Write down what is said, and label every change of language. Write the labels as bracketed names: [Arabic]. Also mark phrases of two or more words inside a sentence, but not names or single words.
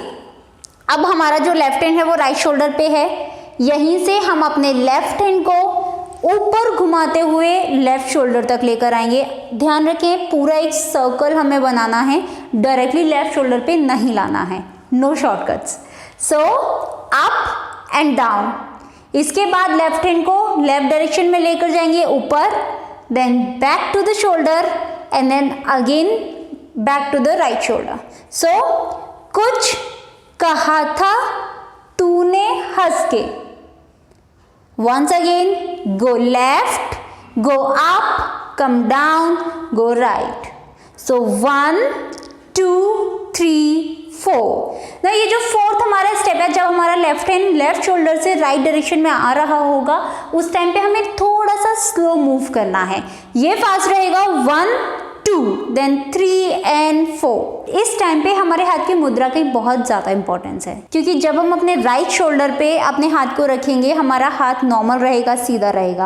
[Hindi] अब हमारा जो [English] left hand [Hindi] है वो [English] right shoulder [Hindi] पे है, यहीं से हम अपने [English] left hand [Hindi] को ऊपर घुमाते हुए [English] left shoulder [Hindi] तक लेकर आएंगे। ध्यान रखें पूरा एक सर्कल हमें बनाना है, [English] directly left shoulder [Hindi] पे नहीं लाना है, [English] no shortcuts. so up and down. [Hindi] इसके बाद [English] left hand [Hindi] को [English] left direction [Hindi] में लेकर जाएंगे ऊपर, [English] then back to the shoulder and then again back to the right shoulder. [Hindi] सो कुछ कहा था तूने हंस के। [English] Once again, go left, go up, come down, go right. So 1 2 3 4। [Hindi] ना ये जो फोर्थ हमारा स्टेप है, जब हमारा [English] left hand left shoulder [Hindi] से [English] right direction [Hindi] में आ रहा होगा उस टाइम पे हमें थोड़ा सा [English] slow move [Hindi] करना है। ये फास्ट रहेगा 1 2 [English] then 3 and 4. [Hindi] इस टाइम पे हमारे हाथ की मुद्रा की बहुत ज़्यादा इंपॉर्टेंस है, क्योंकि जब हम अपने [English] right shoulder [Hindi] पे अपने हाथ को रखेंगे हमारा हाथ नॉर्मल रहेगा, सीधा रहेगा।